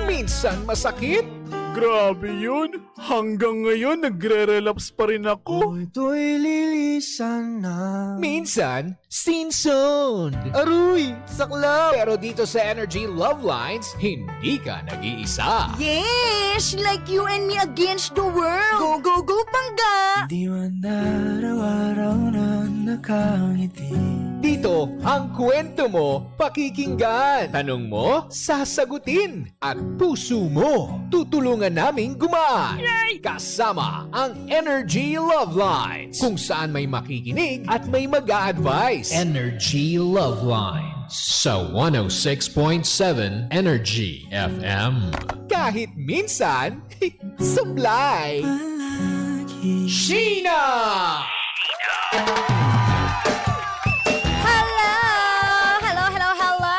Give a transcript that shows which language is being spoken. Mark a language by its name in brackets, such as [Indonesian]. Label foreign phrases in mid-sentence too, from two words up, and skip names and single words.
[Filipino] Minsan masakit. Grabe yun. Hanggang ngayon, nagre-relapse pa rin ako. Ito'y lilisan na. Minsan, [English] scene zone. [Filipino] Aruy! Sakla! Pero dito sa Energy Love Lines, hindi ka nag-iisa. [English] Yes! Like you and me against the world! Go, go, go, [Filipino] Pangga! Di man araw-araw na nakangiti. Dito, ang kwento mo, pakikinggan. Tanong mo, sasagutin. At puso mo, tutulungan naming gumaan. Kasama ang Energy Love Lines. Kung saan may makikinig at may mag-a-advise. Energy Love Lines. Sa 106.7 Energy FM. Kahit minsan, supply. Palagi. Sheena! Hello!